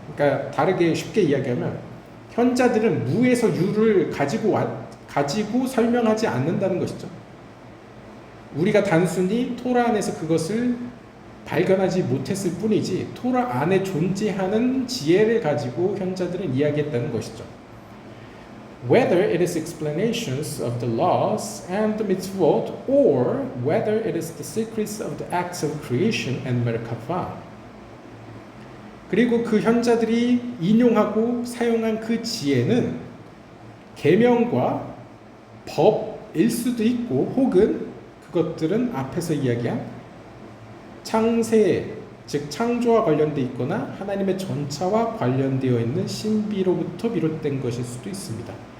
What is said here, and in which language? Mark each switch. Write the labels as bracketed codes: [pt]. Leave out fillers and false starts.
[ko] 그러니까 다르게 쉽게 이야기하면 현자들은 무에서 유를 가지고 설명하지 않는다는 것이죠. 우리가 단순히 토라 안에서 그것을 발견하지 못했을 뿐이지 토라 안에 존재하는 지혜를 가지고 현자들은 이야기했다는 것이죠. [en] Whether it is explanations of the laws and the mitzvot, or whether it is the secrets of the acts of creation and merkava. [ko] 그리고 그 현자들이 인용하고 사용한 그 지혜는 계명과 법일 수도 있고, 혹은 그것들은 앞에서 이야기한 창세, 즉 창조와 관련되어 있거나 하나님의 전차와 관련되어 있는 신비로부터 비롯된 것일 수도 있습니다.